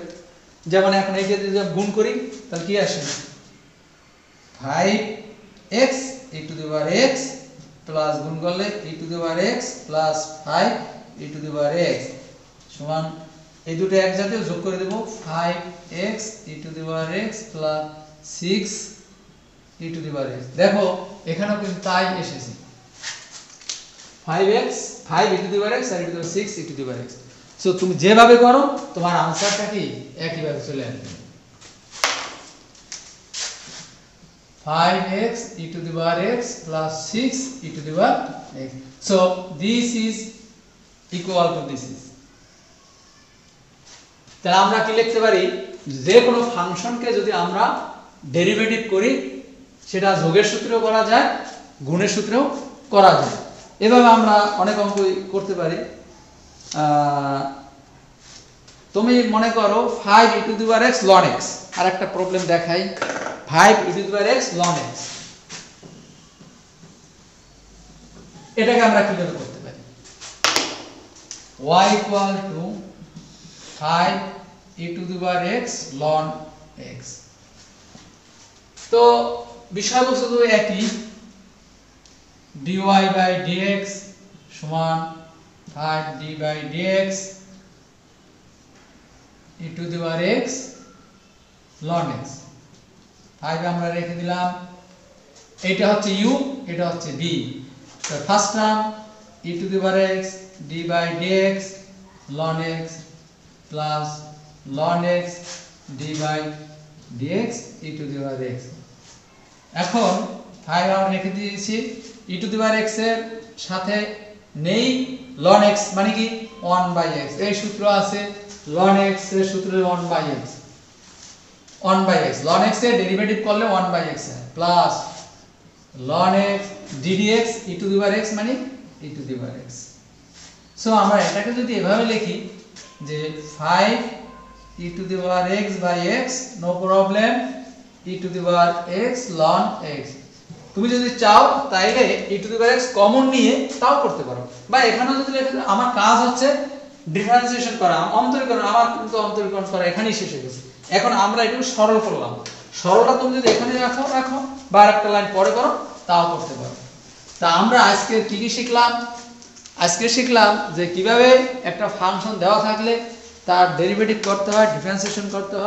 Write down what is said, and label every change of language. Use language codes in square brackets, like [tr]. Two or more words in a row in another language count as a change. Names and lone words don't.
[bn] যেমন এখন এই যে গুণ করি তাহলে কি আসে 5x [en] e to the power x plus [bn] গুণ করলে [en] e to the power x plus 5 e to the power x [bn] সমান এই দুটো একসাথে যোগ করে দেব 5x [en] e to the power x plus 6 e to the power x. [bn] দেখো এখানেও কিন্তু তাই এসেছে 5x 5 [en] e to the power x [bn] আর [en] e to the power 6 e to the power x. [bn] সো তুমি যেভাবে করো তোমার आंसरটা কি একই ভাবে চলে আসবে। [en] 5x e to the power x plus 6 e to the power x. So this is equal to this is. [bn] তাহলে আমরা কি লিখতে পারি, যে কোনো ফাংশনকে যদি আমরা ডেরিভেটিভ করি সেটা যোগের সূত্রেও করা যায়, গুণের সূত্রেও করা যায়। এভাবে আমরা অনেক অঙ্ক করতে পারি। তুমি মনে করো 5 [en] e to the power x ln x, [bn] আর একটা প্রবলেম দেখাই 5 [en] e to the power x ln x, [bn] এটাকে আমরা কিভাবে করতে পারি [en] y equal to 5 e to the power x ln x। [bn] তো বিষয়বস্তু তো একই, [en] dy by dx [bn] সমান 5 [en] d by dx e to the power x ln x। [bn] 5 আমরা রেখে দিলাম, এটা হচ্ছে u, এটা হচ্ছে b। তো [en] first term e to the power x [bn] d by dx ln x plus ln x d by dx e to the power x। এখন 5 আমরা রেখে দিয়েছি, [en] e to the power x [bn] এর সাথে নেই ln x মানে কি 1/x, এই সূত্র আছে ln x এর সূত্র 1/x, 1/x ln x এর ডেরিভেটিভ করলে 1/x হয় [en] plus ln x ddx e to the power x [bn] মানে [en] e to the power x। [bn] সো আমরা এটাকে যদি এভাবে লিখি যে 5 [en] e to the power x by x no problem e to the power x ln x। [bn] তুমি যদি চাও তাইলে [en] e to the power x [bn] কমন নিয়ে তাও করতে পারো, বা এখানেও যদি লিখে দাও। আমার কাজ হচ্ছে ডিফারেন্সিয়েশন করা, অন্তরীকরণ, আমার কিন্তু অন্তরীকরণ করা এখানেই শেষ হয়ে গেছে। এখন আমরা একটু সরল করলাম, সরলটা তুমি যদি এখানে রাখো বা একটা লাইন পরে করো তাও করতে পারো। তা আমরা আজকে কি কি শিখলাম, আজকে শিখলাম যে কিভাবে একটা ফাংশন দেওয়া থাকলে তার ডেরিভেটিভ করতে হয়, ডিফারেন্সিয়েশন করতে হয়।